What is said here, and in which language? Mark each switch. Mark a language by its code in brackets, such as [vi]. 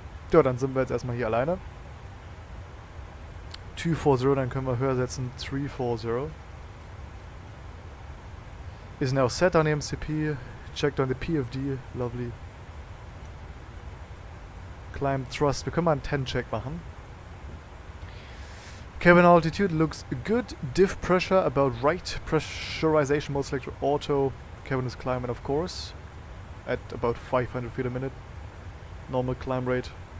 [de] Ja, dann sind wir jetzt erstmal hier alleine. 240, dann können wir höher setzen, 340. [en] Is now set on the MCP, checked on the PFD, lovely. [de] Climb thrust, wir können mal einen 10-Check machen. [en] Cabin altitude looks good, diff pressure about right, pressurization mode selector auto, cabin is climbing of course, at about 500 feet a minute, normal climb rate.